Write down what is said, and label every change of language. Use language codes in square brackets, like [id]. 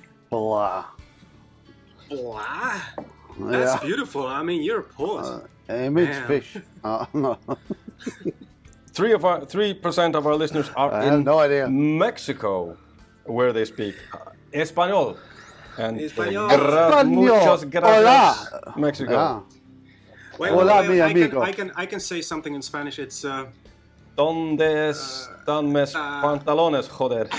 [en] Blah. Blah? That's beautiful. I mean, you're a poet. Image fish. No. 3% of our listeners are in Mexico, where they speak Espanol. And [es] muchas gracias, [en] Mexico. Yeah. Wait, I can say something in Spanish. It's [es] ¿Dónde están mis pantalones, joder?